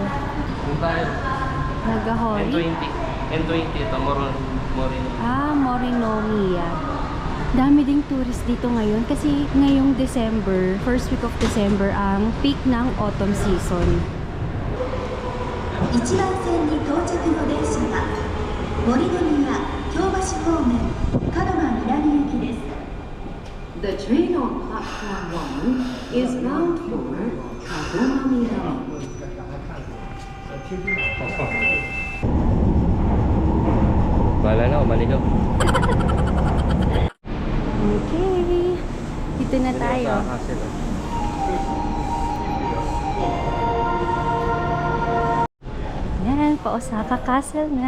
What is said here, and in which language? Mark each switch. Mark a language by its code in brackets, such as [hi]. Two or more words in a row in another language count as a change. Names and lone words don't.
[tl] Doon tayo. Nagahori. N20. Ito, Morino. Morinomiya. Dami ding tourist dito ngayon kasi ngayong December, [en] first week of December [tl] ang peak ng [en] autumn season. [ja] 1 番線に到着の電車は森の宮京橋方面門真南行きです。 [en] The train on platform 1 is bound for Kadomamida. [tl] Bala na, umaligaw. Okay. Dito na tayo. Yan, pa-Osaka Castle na.